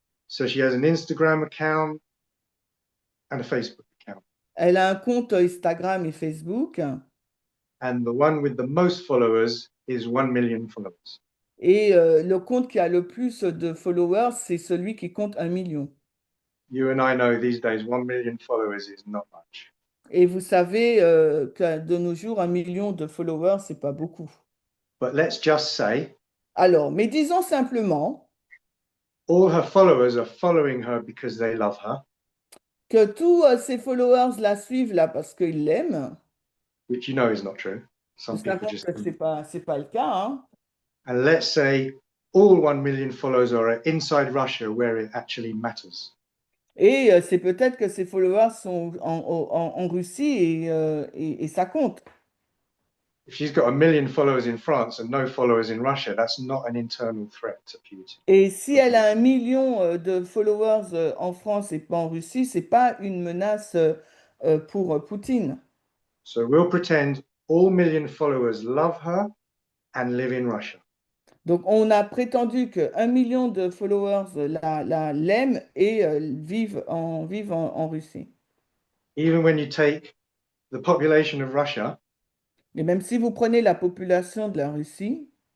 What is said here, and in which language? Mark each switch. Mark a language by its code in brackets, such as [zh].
[en] So she has an Instagram account and a Facebook account. [fr] Elle a un compte Instagram et Facebook. [en] And the one with the most followers is 1 million followers. [fr] Et le compte qui a le plus de followers, c'est celui qui compte 1 million. [en] You and I know these days 1 million followers is not much. [fr] Et vous savez que de nos jours, 1 million de followers, c'est pas beaucoup. [en] But let's just say [fr] Alors, mais disons simplement [en] all her followers are following her because they love her, [fr] que tous ces followers la suivent là parce qu'ils l'aiment. [en] which you know is not true. [fr] Nous [en] Some people [fr] savons [en] just. [fr] que c'est pas le cas, hein. [en] And let's say all 1 million followers are inside Russia where it actually matters. [fr] Et c'est peut-être que ces followers sont en Russie et ça compte. [en] If she's got 1 million followers in France and no followers in Russia, that's not an internal threat to Putin. [fr] Et si elle a 1 million de followers en France et pas en Russie, c'est pas une menace pour Poutine. [en] So we'll pretend all million followers love her and live in Russia. [fr] Donc on a prétendu que 1 million de followers l'aiment et vivent en Russie. [en] Even when you take the population of Russia, [fr] Et même si vous prenez la population de la Russie,